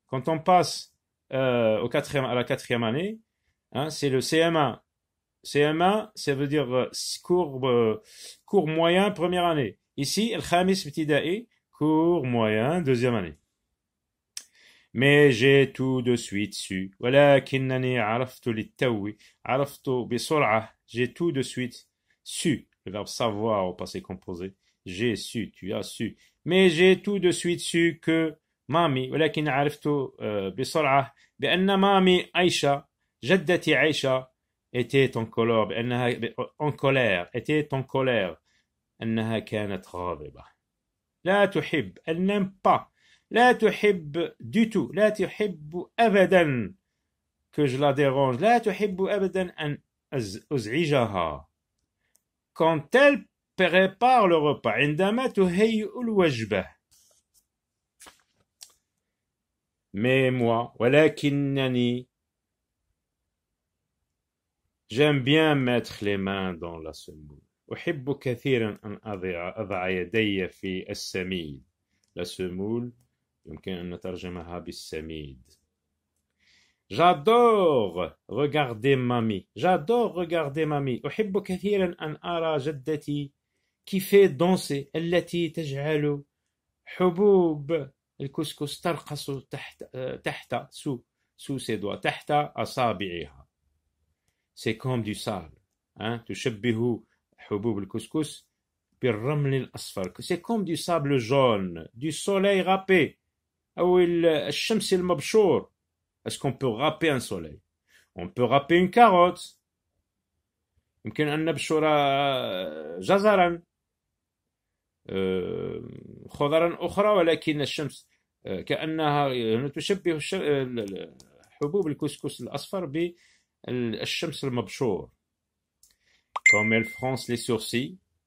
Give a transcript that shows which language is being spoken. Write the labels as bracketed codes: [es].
[fr] Quand on passe à la quatrième année, hein, c'est le CM1. CM1, ça veut dire cours moyen, première année. Ici, le [ar] Khamis Ibtida'i, [fr] cours moyen, deuxième année. Mais j'ai tout de suite su. [ar] ولكنني عرفت للتو عرفت بسرعة. [fr] J'ai tout de suite su. Le verbe savoir au passé composé. J'ai su, tu as su. Mais j'ai tout de suite su que [ar] مامي ولكن عرفت بسرعة بأن مامي عائشة جدتي عائشة [fr] était en colère [ar] بأنها [fr] en colère était en colère [ar] أنها كانت غاضبة. لا تحب, [fr] elle n'aime pas. لا تحب du tout. [ar] لا تحب أبدا [fr] que je la dérange. [ar] لا تحب أبدا أن أزعجها. [fr] Quand elle prépare le repas. [ar] عندما تهيئ الوجبة. [fr] Mais moi, [ar] ولكنني, [fr] j'aime bien mettre les mains dans la semoule. [ar] أحب كثيرا أن أضع يدي في السميد. [fr] La semoule, [ar] يمكن أن نترجمها بالسميد. [fr] J'adore regarder mamie. J'adore regarder mamie. [ar] أحب كثيرا أن أرى جدتي [fr] qui fait danser. [ar] التي تجعل حبوب الكسكس ترقص تحت [fr] sous ses doigts. [ar] تحت أصابعها. [fr] C'est comme du sable. Hein? [ar] تشبه حبوب الكسكس بالرمل الأصفر. [fr] C'est comme du sable jaune, du soleil râpé. [ar] أو الشمس المبشور. [fr] Est-ce qu'on peut râper un soleil? On peut râper une carotte. [ar] يمكن أن نبشر جزرا خضرا أخرى ولكن الشمس كأنها تشبه حبوب الكسكس الأصفر بالشمس المبشور. [fr] Comme elle fronce les sourcils.